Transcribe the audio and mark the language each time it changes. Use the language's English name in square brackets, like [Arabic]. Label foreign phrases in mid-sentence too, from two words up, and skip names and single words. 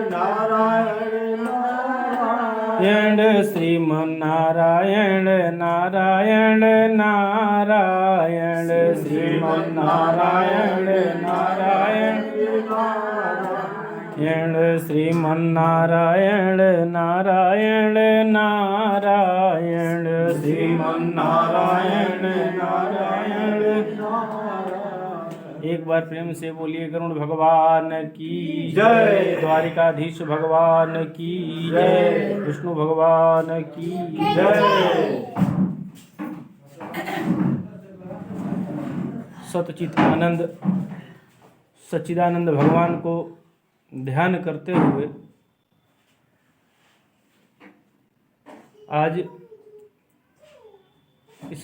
[Hindi] नारायण श्रीमन्नारायण नारायण नारायण श्रीमन्नारायण नारायण श्रीमन्नारायण नारायण नारायण श्रीमन्नारायण नारायण। एक बार प्रेम से बोलिए गरुड़ भगवान की जय, द्वारिकाधीश भगवान की जय, विष्णु भगवान की जय। सतचित आनंद सच्चिदानंद भगवान को ध्यान करते हुए आज इस